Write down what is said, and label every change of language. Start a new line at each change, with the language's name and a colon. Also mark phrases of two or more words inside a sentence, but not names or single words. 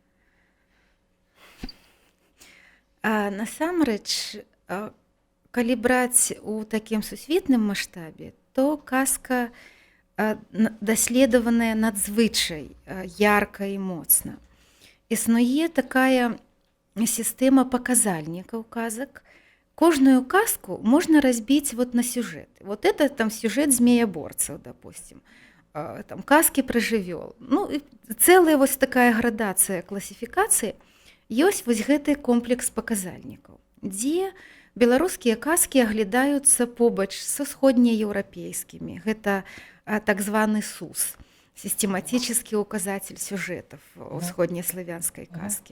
Belarusian: Насамрэч, калі браць у такім сусветным маштабе, то казка даследаваная надзвычай ярка і моцна. Існуе такая сістэма паказальнікаў казак. Кожную казку можна разбіць вот на сюжет.
Russian: Вот это там сюжет змеяборцаў, допустим.
Belarusian: Там казкі пра жывёл. Ну, цэлая вось такая градацыя класіфікацыі. Ёсць вось гэты комплекс паказальнікаў, дзе беларускія казкі аглядаюцца побач са сходнееўрапейскімі. Гэта так званы СУС,
Russian: сістематический указатель сюжетов
Belarusian: усходнеславянской казки.